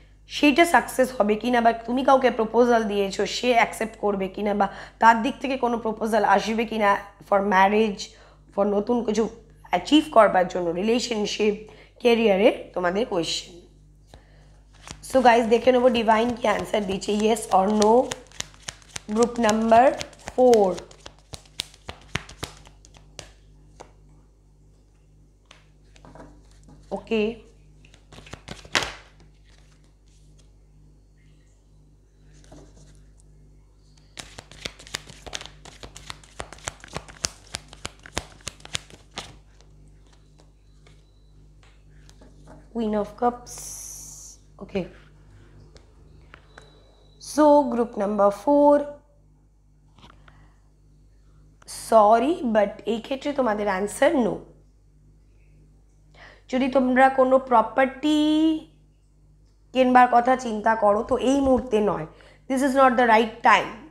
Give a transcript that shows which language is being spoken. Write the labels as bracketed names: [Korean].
[Bangla] সেইটা সাকসেস হবে কিনা, বা তুমি কাউকে প্রপোজাল দিয়েছো সে অ্যাকসেপ্ট করবে কিনা, বা তার দিক থেকে কোনো প্রপোজাল আসবে কিনা ফর ম্যারেজ, ফর নতুন কিছু অ্যাচিভ করবার জন্য, রিলেশনশিপ, কেরিয়ারে তোমাদের কোয়েশ্চেন। সো গাইজ দেখে নেবো ডিভাইন কি অ্যান্সার দিচ্ছে, [English] Yes or no. Group number 4, okay, Queen of Cups, okay. So group number 4, [Bangla] sorry but এই ক্ষেত্রে তোমাদের অ্যান্সার নো। যদি তোমরা কোনো প্রপার্টি কেনবার কথা চিন্তা করো তো এই মুহূর্তে নয়, [English] This is not the right time.